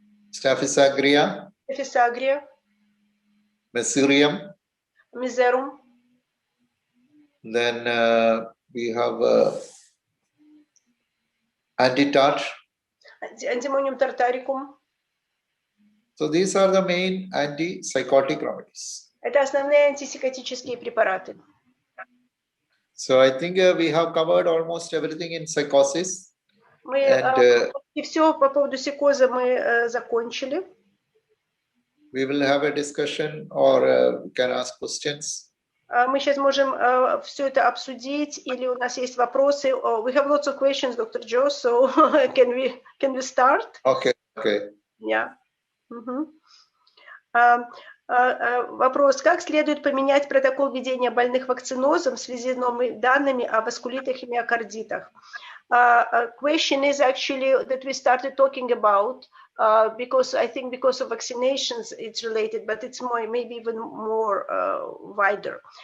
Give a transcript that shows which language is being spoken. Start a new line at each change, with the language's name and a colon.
English: Staphysagria,
Russian: эфисагрия,
English: Mesurium.
Russian: мизерум.
English: Then we have antitart.
Russian: Антимониум тартарикум.
English: So these are the main antipsychotic remedies.
Russian: Это основные антипсихотические препараты.
English: So I think we have covered almost everything in psychosis.
Russian: Мы и все по поводу психоза мы закончили.
English: We will have a discussion or we can ask questions.
Russian: Мы сейчас можем все это обсудить, или у нас есть вопросы.
English: We have lots of questions, Dr. Joe, so can we start? Okay, okay. Yeah.
Russian: Вопрос. Как следует поменять протокол ведения больных вакцинозом в связи с новыми данными о васкулитах и миокардитах?
English: Question is actually that we started talking about because I think because of vaccinations it's related, but it's more, maybe even more wider.